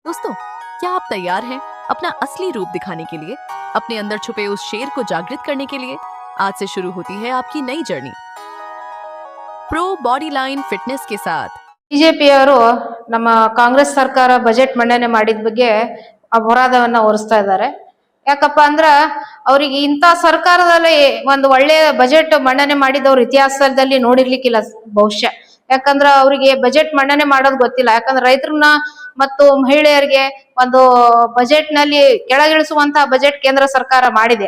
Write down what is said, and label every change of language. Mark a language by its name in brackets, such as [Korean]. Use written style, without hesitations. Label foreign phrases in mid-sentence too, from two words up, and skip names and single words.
[Hindi] दोस्तों, क्या आप तैयार हैं अपना असली रूप दिखाने के लिए, अपने अंदर छुपे उस शेर को जागृत करने के लिए? आज से शुरू होती है आपकी नई जर्नी प्रो बॉडी लाइन फिटनेस के साथ। [Kannada] ಬಿಜೆಪಿಯವರು ನಮ್ಮ ಕಾಂಗ್ರೆಸ್ ಸರ್ಕಾರ ಬಜೆಟ್ ಮಂಡನೆ ಮಾಡಿದ ಬಗ್ಗೆ ಅಪರಾಧವನ್ನ ಹೊರಿಸ್ತಾ ಇದ್ದಾರೆ. ಯಾಕಪ್ಪ ಅಂದ್ರ ಅವ್ರಿಗೆ ಇಂಥ ಸರ್ಕಾರದಲ್ಲಿ ಒಂದು ಒಳ್ಳೆಯ ಬಜೆಟ್ ಮಂಡನೆ ಮಾಡಿದವ್ರ ಇತಿಹಾಸದಲ್ಲಿ ನೋಡಿರ್ಲಿಕ್ಕಿಲ್ಲ ಬಹುಶಃ. ಯಾಕಂದ್ರ ಅವರಿಗೆ ಬಜೆಟ್ ಮಂಡನೆ ಮಾಡೋದು ಗೊತ್ತಿಲ್ಲ. ಯಾಕಂದ್ರೆ ರೈತರನ್ನ ಮತ್ತು ಮಹಿಳೆಯರಿಗೆ ಒಂದು ಬಜೆಟ್ ನಲ್ಲಿ ಕೆಳಗಿಳಿಸುವಂತಹ ಬಜೆಟ್ ಕೇಂದ್ರ ಸರ್ಕಾರ ಮಾಡಿದೆ.